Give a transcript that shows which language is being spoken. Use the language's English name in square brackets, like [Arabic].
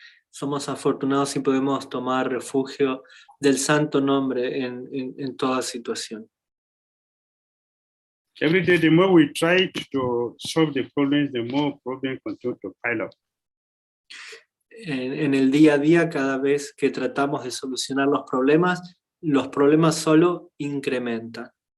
[Spanish] Somos afortunados si podemos tomar refugio del santo nombre en toda situación. [English] Every day, the more we try to solve the problems, the more problems continue to pile up. [Spanish] En el día a día, cada vez que tratamos de solucionar los problemas solo incrementan.